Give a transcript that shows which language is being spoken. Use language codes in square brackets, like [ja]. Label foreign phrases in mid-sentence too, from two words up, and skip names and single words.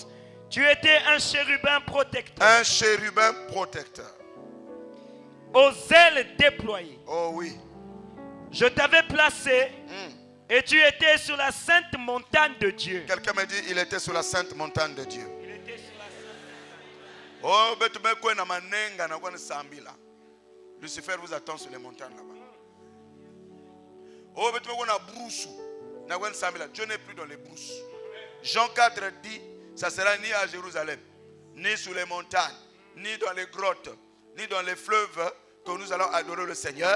[fr] Tu étais un chérubin protecteur. Un chérubin protecteur. Aux ailes déployées. Oh oui. Je t'avais placé et tu étais sur la sainte montagne de Dieu. Quelqu'un me dit, il était sur la sainte montagne de Dieu. Il était sur la sainte montagne. [kg] Oh, betu me kwe na manenga na kwa sambila. [fr] Lucifer vous attend sur les montagnes là-bas. Oh, mais tu vois, on a brousse. Dieu n'est plus dans les brousses. Jean 4 dit, ça sera ni à Jérusalem, ni sur les montagnes, ni dans les grottes, ni dans les fleuves que nous allons adorer le Seigneur.